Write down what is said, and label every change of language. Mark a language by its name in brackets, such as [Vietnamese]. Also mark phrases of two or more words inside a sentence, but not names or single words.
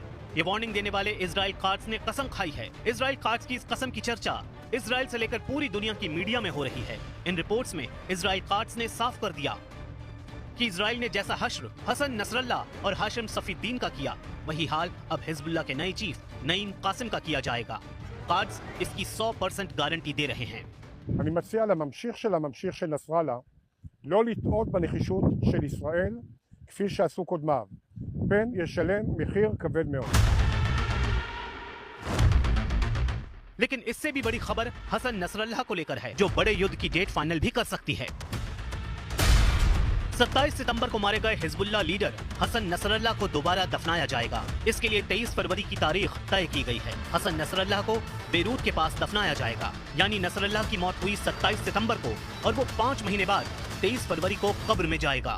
[Hindi] ये वार्निंग देने वाले इजराइल काट्ज ने कसम खाई है। इजराइल काट्ज की इस कसम की चर्चा इजराइल से लेकर पूरी दुनिया की मीडिया में हो रही है। इन रिपोर्ट्स में इजराइल काट्ज ने साफ कर दिया कि इजराइल ने जैसा हश्र हसन नसरल्लाह और हाशिम सफीद्दीन का किया, वही हाल अब हिजबुल्लाह के नए चीफ नईम कासिम का किया जाएगा। काट्ज इसकी 100% गारंटी दे रहे हैं। [Hebrew] אני מציע לממשיך של הממשיך של נסראללה לא לטעות בנחישות של ישראל כפי שעשו קודמיו. פן ישלם מחיר כבד מאוד. [Hindi] लेकिन इससे भी बड़ी खबर हसन नसरल्लाह को लेकर है, जो बड़े युद्ध की [English] date final [Hindi] भी कर सकती है। 27 सितंबर को मारे गए हिजबुल्लाह लीडर हसन नसरल्लाह को दोबारा दफनाया जाएगा। इसके लिए 23 फरवरी की तारीख तय की गई है। हसन नसरल्लाह को बेरूत के पास दफनाया जाएगा, यानी नसरल्लाह की मौत हुई 27 सितंबर को और वो 5 महीने बाद 23 फरवरी को कब्र में जाएगा।